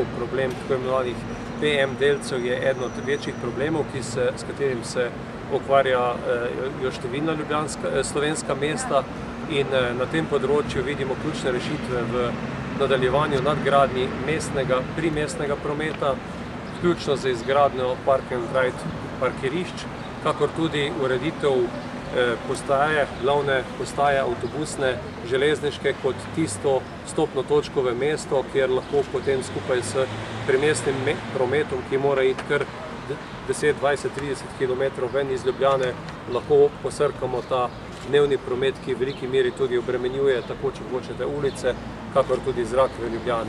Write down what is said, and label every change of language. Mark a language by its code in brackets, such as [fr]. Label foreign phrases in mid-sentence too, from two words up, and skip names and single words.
[sl] Problem tako imenovanih PM delcev je eden od večjih problemov, s katerim se ukvarjajo številna slovenska mesta in na tem področju vidimo ključne rešitve v nadaljevanju nadgradnji primestnega prometa, vključno z izgradnjo [en] park and ride [sl] parkirišč, kakor tudi ureditev glavne postaje avtobusne, železniške kot tisto vstopno točko v mesto, kjer lahko potem skupaj s primestnim prometom, ki mora iti kar 10, 20, 30 km ven iz Ljubljane, lahko posrkamo ta dnevni promet, ki v veliki meri tudi obremenjuje tako, če hočete, ulice, kakor tudi zrak v Ljubljani.